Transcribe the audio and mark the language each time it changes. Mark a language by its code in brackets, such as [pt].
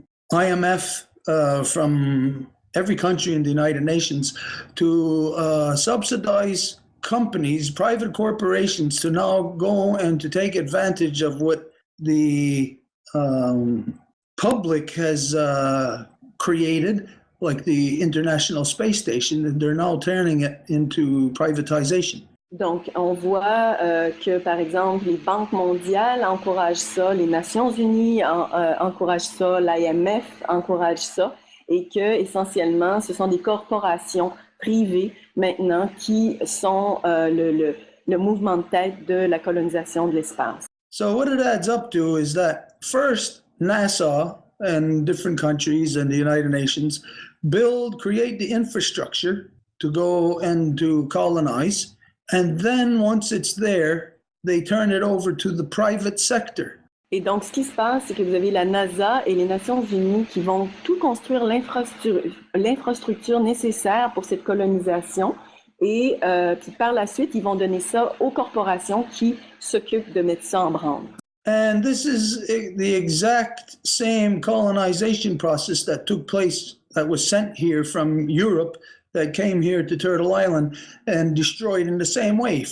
[en] IMF, from every country in the United Nations to subsidize companies, private corporations, to now go and to take advantage of what the public has created, like the International Space Station, and they're now turning it into privatization. [fr] Donc, on voit que, par exemple, les banques mondiales encouragent ça, les Nations Unies encouragent ça, l'IMF encourage ça, et que, essentiellement, ce sont des corporations privées maintenant qui sont le mouvement de tête de la colonisation de l'espace. [en] So what it adds up to is that first, NASA and different countries and the United Nations create the infrastructure to go and to colonize. And then once it's there, they turn it over to the private sector. [fr] Et donc, ce qui se passe, c'est que vous avez la NASA et les Nations Unies qui vont tout construire l'infrastructure nécessaire pour cette colonisation. Et puis par la suite, ils vont donner ça aux corporations qui s'occupent de mettre ça en branle. [en] And this is the exact same colonization process that took place, that was sent here from Europe, that came here to Turtle Island and destroyed in the same way.